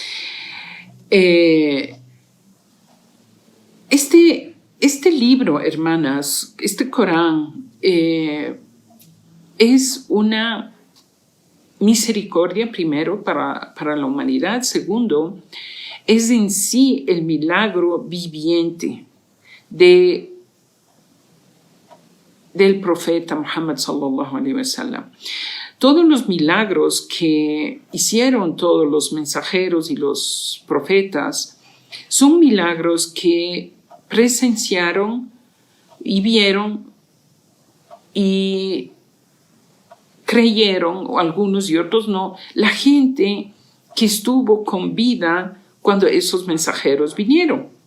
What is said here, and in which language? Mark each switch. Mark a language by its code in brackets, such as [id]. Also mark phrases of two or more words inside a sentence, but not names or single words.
[es] Este libro, hermanas, este Corán, es una misericordia, primero, para la humanidad. Segundo, es en sí el milagro viviente del profeta Muhammad [ar] صلى الله عليه وسلم. [es] Todos los milagros que hicieron todos los mensajeros y los profetas son milagros que presenciaron y vieron y creyeron, o algunos y otros no, la gente que estuvo con vida cuando esos mensajeros vinieron.